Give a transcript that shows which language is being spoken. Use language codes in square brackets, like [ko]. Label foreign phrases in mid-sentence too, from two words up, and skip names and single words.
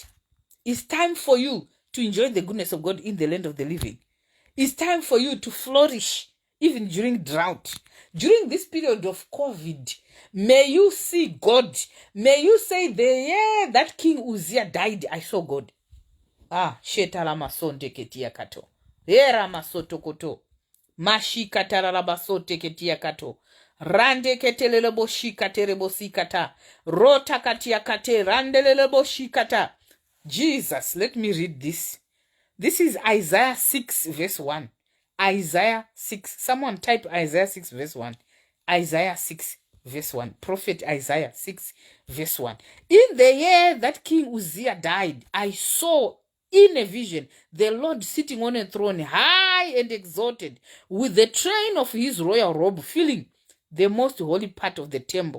[en] It's time for you to enjoy the goodness of God in the land of the living. It's time for you to flourish even during drought. During this period of COVID, may you see God. May you say, the year that King Uzziah died, I saw God. Shetalamason teketia kato. Era masoto koto. Mashi kataralabaso teketia kato. Rande ketelelebo shikaterebo sikata. Rota katia kate randelelebo shikata. Jesus, let me read this. This is Isaiah 6 verse 1. Isaiah 6. Someone type Isaiah 6 verse 1. Isaiah 6 verse 1. Prophet Isaiah 6 verse 1. In the year that King Uzziah died, I saw in a vision the Lord sitting on a throne, high and exalted, with the train of his royal robe filling the most holy part of the temple.